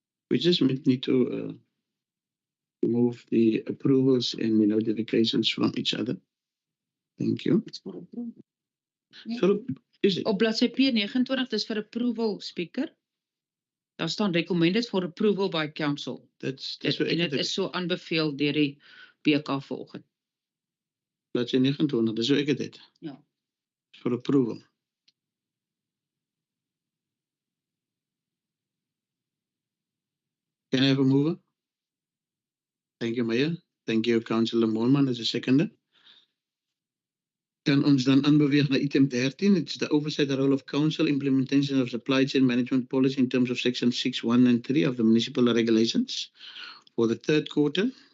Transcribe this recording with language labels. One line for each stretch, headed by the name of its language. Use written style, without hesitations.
English: We just need to move the approvals and the notifications from each other. Thank you. So, is it?
Afrikaans: Op bladsy P29, dis vir approval, Speaker. Daar staan
English: recommended for approval by council. That's
Afrikaans: En dit is so aanbeveel deur die BK vanoggend. Bladsy 29, dis hoe ek dit het. Ja.
English: For approval. Can I have a mover? Thank you, Mayor. Thank you, Councillor Moorman, as a seconder.
Afrikaans: Kan ons dan aanbeweeg na item 13.
English: It's the oversight the role of council, implementation of supply chain management policy in terms of section 6, 1 and 3 of the municipal regulations for the third quarter.